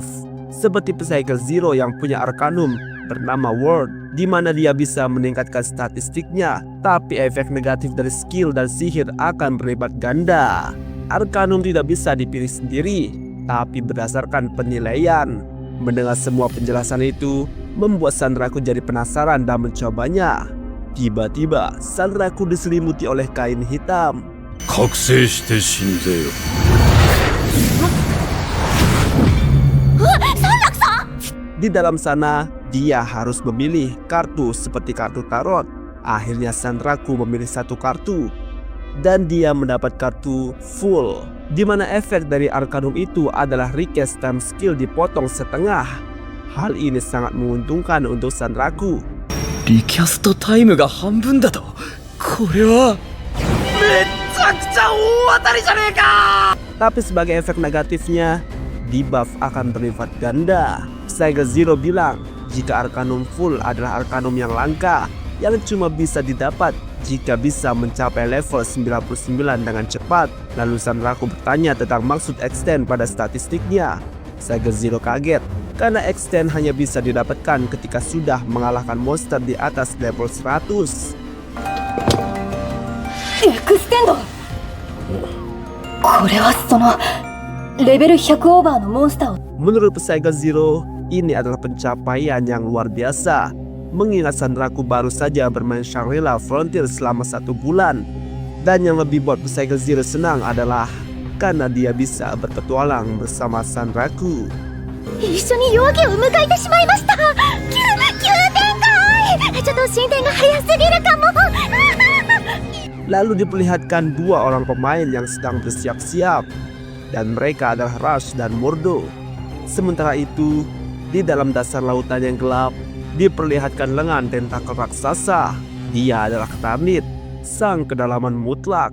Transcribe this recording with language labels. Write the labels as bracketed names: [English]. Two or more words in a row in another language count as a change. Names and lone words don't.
[Indonesian] Seperti Psycho Zero yang punya Arcanum bernama Word, di mana dia bisa meningkatkan statistiknya, tapi efek negatif dari skill dan sihir akan berlipat ganda. Arcanum tidak bisa dipilih sendiri, tapi berdasarkan penilaian. Mendengar semua penjelasan itu membuat Sanraku jadi penasaran dan mencobanya. Tiba-tiba Sanraku diselimuti oleh kain hitam. [Japanese] 覚醒して死んぜよ [Indonesian] Di dalam sana, dia harus memilih kartu seperti kartu tarot. Akhirnya Sanraku memilih satu kartu dan dia mendapat kartu full, di mana efek dari Arcanum itu adalah [English] recast time skill [Indonesian] dipotong setengah. Hal ini sangat menguntungkan untuk Sanraku. [Japanese] リキャストタイムが半分だとこれはめっちゃくちゃ大当たりじゃねえか [Indonesian] Tapi sebagai efek negatifnya, debuff akan berlipat ganda. Psycho Zero bilang jika Arcanum full adalah Arcanum yang langka, yang cuma bisa didapat jika bisa mencapai level 99 dengan cepat. Lalu Sanraku bertanya tentang maksud extend pada statistiknya. Psycho Zero kaget karena extend hanya bisa didapatkan ketika sudah mengalahkan monster di atas level 100. [Japanese] エクステンド。これはそのレベル100オーバーのモンスターを [Indonesian] Menurut Psycho Zero, ini adalah pencapaian yang luar biasa. Mengingat Sanraku baru saja bermain Shangri-La Frontier selama 1 bulan. Dan yang lebih buat Psycho Zero senang adalah karena dia bisa berpetualang bersama Sanraku. [Japanese] 一緒に夜明けを迎えてしまいました。急展開。ちょっと進展が早すぎるかも。 [Indonesian] Lalu diperlihatkan 2 orang pemain yang sedang bersiap-siap. Dan mereka adalah Rush dan Mordo. Sementara itu, di dalam dasar lautan yang gelap, diperlihatkan lengan tentakel raksasa. Dia adalah Ketamit, sang kedalaman mutlak.